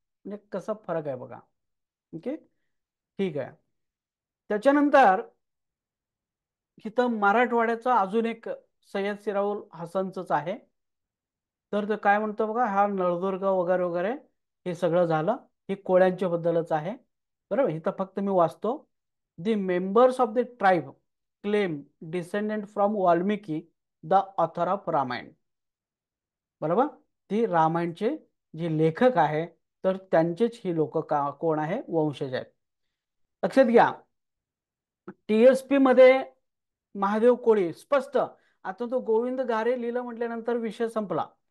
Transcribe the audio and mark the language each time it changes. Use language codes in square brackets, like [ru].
[mr] म्हणजे कसा फरक आहे बघा. ओके, ठीक आहे. त्याच्यानंतर इथं मराठवाड्याचा अजून एक सय्यद सिराऊल हसनच आहे. तर ते काय म्हणतो बघा, हा नळदुर्ग वगैरे वगैरे हे सगळं झालं, हे कोळ्यांच्या बद्दलच आहे. बरोबर, इथं फक्त मी वाचतो. [en] The members of the tribe claim descendant from Valmiki the author of Ramayana. [mr] बरोबर, ती रामायणचे जे लेखक आहे तर त्यांचेच ही लोक कोण आहे, वंशज आहेत. लक्षात घ्या, टीएसपी मध्ये महादेव कोळी स्पष्ट. आता तो गोविंद घारे लिहिलं म्हटल्यानंतर विषय संपला.